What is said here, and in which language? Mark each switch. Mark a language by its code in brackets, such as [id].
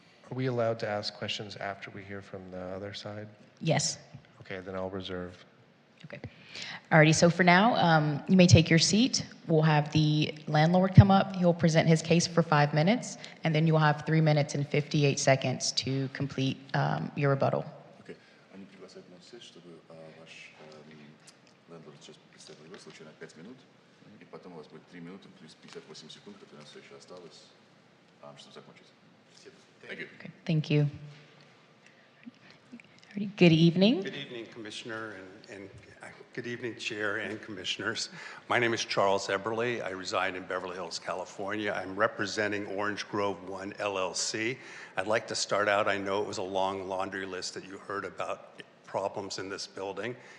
[en] Are we allowed to ask questions after we hear from the other side? Yes. Okay, then I'll reserve. Okay. Alrighty, so for now, you may take your seat. We'll have the landlord come up. He'll present his case for 5 minutes, and then you'll have 3 minutes and 58 seconds to complete your rebuttal. Okay. [ru] Они приглашают на все, чтобы ваш лендлорд сейчас представил его случай на 5 минут, и потом у вас будет 3 минуты плюс 58 секунд, которые у нас все еще осталось, чтобы закончить. [en] Thank you. Okay, thank you. Alrighty, good evening. Good evening, Commissioner, and good evening, Chair and Commissioners. My name is Charles Eberly. I reside in Beverly Hills, California. I'm representing Orange Grove 1 LLC. I'd like to start out, I know it was a long laundry list that you heard about problems in this building.